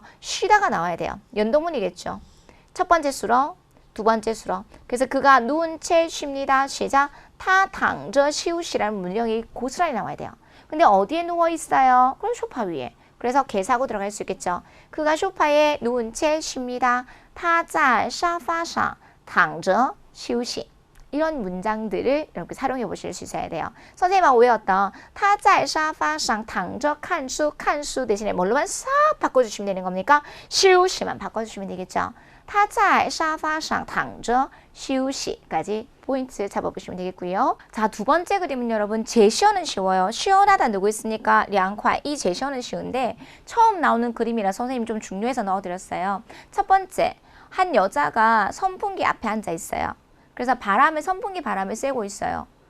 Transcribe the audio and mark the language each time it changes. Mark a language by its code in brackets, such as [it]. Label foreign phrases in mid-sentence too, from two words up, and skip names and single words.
[ko] 쉬다가 나와야 돼요. 연동문이겠죠. 첫 번째 수로, 두 번째 수로. 그래서 그가 누운 채 쉽니다. 시작. 타 당저 쉬우시라는 문형이 고스란히 나와야 돼요. 근데 어디에 누워 있어요? 그럼 소파 위에. 그래서 개사고 들어갈 수 있겠죠. 그가 소파에 누운 채 쉽니다. [zh] 他在沙发上躺着休息. [ko] 이런 문장들을 이렇게 활용해 보실 수 있어야 돼요. 선생님하고 외웠던 [zh] 他在沙发上躺着看书, 看书 [ko] 대신에 뭘로만 싹 바꿔주시면 되는 겁니까? 休息 만 바꿔주시면 되겠죠. [zh] 他在沙发上躺着休息 [ko] 까지 포인트 잡아보시면 되겠고요. 자, 두 번째 그림은 여러분 제시어는 쉬워요. 시원하다 누구 있습니까? 량화. 이 제시어는 쉬운데 처음 나오는 그림이라 선생님 좀 중요해서 넣어드렸어요. 첫 번째, 한 여자가 선풍기 앞에 앉아 있어요. 그래서 선풍기 바람을 쐬고 있어요.